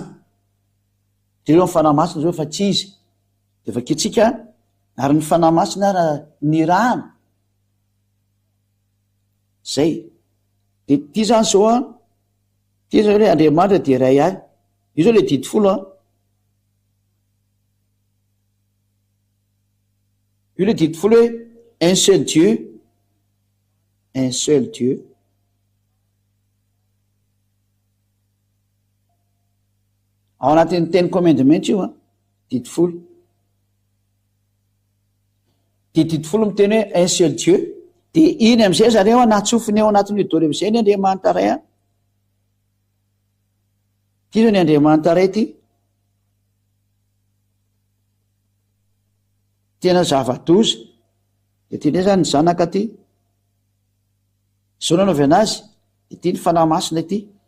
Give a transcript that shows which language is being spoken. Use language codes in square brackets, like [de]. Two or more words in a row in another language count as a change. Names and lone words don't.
[mg] De eo ny fanahy masina zao fa tsy izy de vakitsika ary ny fanahy masina ny rahana zay. De ty zany zao ty zao hoe Andriamanitra de ray ihany. Io zao le didi folo io le didi folo hoe [fr] un seul Dieu, un seul Dieu. [mg] Ao anatin'ny teny commandement io didi folo. De didi folo miteny hoe [fr] un seul Dieu. [mg] De iny am'izay zareo natsofiny ao anatin'ny dôly am'izay ny Andriamanitra ray ty zao ny Andriamanitra ray ty tena zava-doza. De ty ndray zany ny zanaka ty zao nanaovy anazy de ty ny fanahy masina ty.